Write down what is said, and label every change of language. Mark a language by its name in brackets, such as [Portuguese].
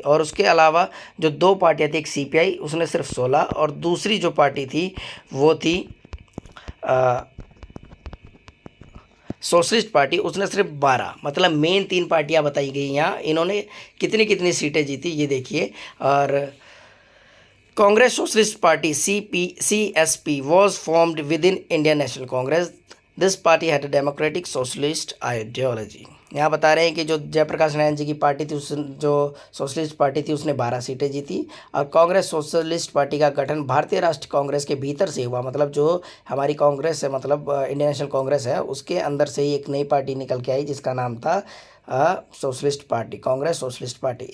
[Hindi] और उसके अलावा जो दो पार्टियां थी, एक सीपीआई उसने सिर्फ 16 और दूसरी जो पार्टी थी वो थी सोशलिस्ट पार्टी, उसने सिर्फ 12। मतलब मेन तीन पार्टियां बताई गई यहाँ। इन्होंने कितनी कितनी सीटें जीती ये देखिए। [English] और Congress Socialist Party CSP was formed within Indian National Congress. This party had a democratic socialist ideology. [Hindi] यहाँ बता रहे हैं कि जो जयप्रकाश नारायण जी की पार्टी थी, उस जो सोशलिस्ट पार्टी थी उसने 12 सीटें जीती। और कांग्रेस सोशलिस्ट पार्टी का गठन भारतीय राष्ट्रीय कांग्रेस के भीतर से हुआ। मतलब जो हमारी कांग्रेस है, मतलब इंडियन नेशनल कांग्रेस है, उसके अंदर से ही एक नई पार्टी निकल के आई जिसका नाम था socialist party, Congress socialist party.